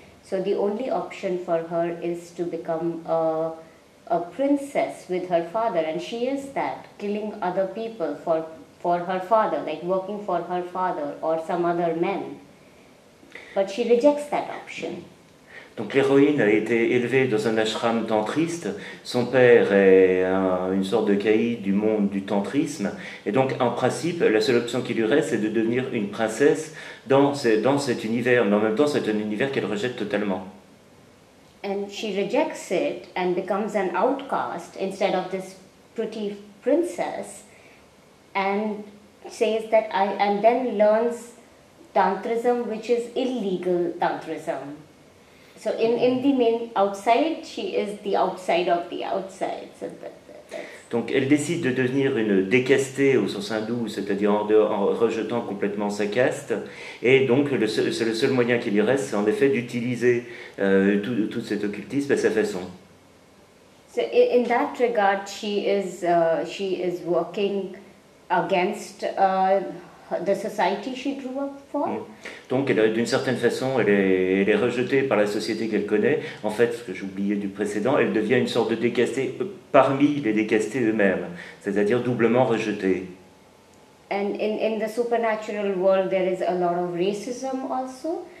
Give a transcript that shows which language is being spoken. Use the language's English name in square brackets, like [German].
[English] So the only option for her is to become a princess with her father, and she is that, killing other people for her father, like working for her father or some other men. But she rejects that option. [French] Donc l'héroïne a été élevée dans un ashram tantriste. Son père est une sorte de caïd du monde du tantrisme. Et donc en principe, la seule option qui lui reste, c'est de devenir une princesse dans cet univers. Mais en même temps, c'est un univers qu'elle rejette totalement. [English] And she rejects it and becomes an outcast instead of this pretty princess, and says that and then learns Tantrism, which is illegal Tantrism. So in the main outside, she is the outside of the outside. So [French] Donc elle décide de devenir une décastée au sens hindou, c'est-à-dire en rejetant complètement sa caste, et donc c'est le seul moyen qui lui reste, c'est en effet d'utiliser tout cet occultisme à sa façon. [English] So in that regard, she is working against the society she grew up for. [French] Donc, d'une certaine façon, elle est rejetée par la société qu'elle connaît. En fait, ce que j'oubliais du précédent, elle devient une sorte de décastée parmi les décastés eux-mêmes, c'est-à-dire doublement rejetée. [English] And in the supernatural world, there is a lot of racism also.